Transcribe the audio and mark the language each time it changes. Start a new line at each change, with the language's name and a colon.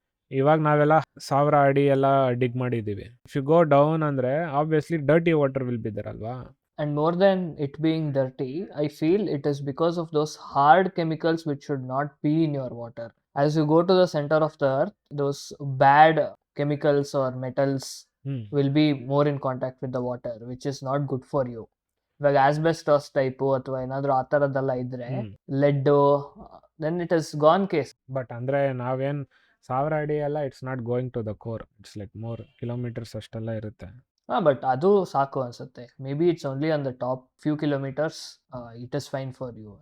Kannada: ಇವಾಗ ನಾವೆಲ್ಲ 1000 ಅಡಿ ಎಲ್ಲ ಡಿಗ್ ಮಾಡಿದ್ದೀವಿ.
English: if you go down
Kannada: ಅಂದರೆ
English: obviously dirty water will be there
Kannada: ಅಲ್ವಾ.
English: And more than it being dirty, I feel it is because of those hard chemicals which should not be in your water. As you go to the center of the earth, those bad chemicals or metals will be more in contact with the water, which is not good for you.
Kannada: ಇವಾಗ asbestos type ಅಥವಾ ಏನಾದರೂ ಆ ಥರದ್ದೆಲ್ಲ ಇದ್ರೆ, LED,
English: Then it is gone case.
Kannada: But ಅಂದರೆ ನಾವೇನು 1000 ಅಡಿ ಎಲ್ಲ
English: it's not going to the core, it's like more kilometres
Kannada: ಅಷ್ಟೆಲ್ಲ ಇರುತ್ತೆ. ಬಟ್ ಅದು ಸಾಕು ಅನ್ಸುತ್ತೆ.
English: Maybe it's only on the top few kilometres, it is fine for you.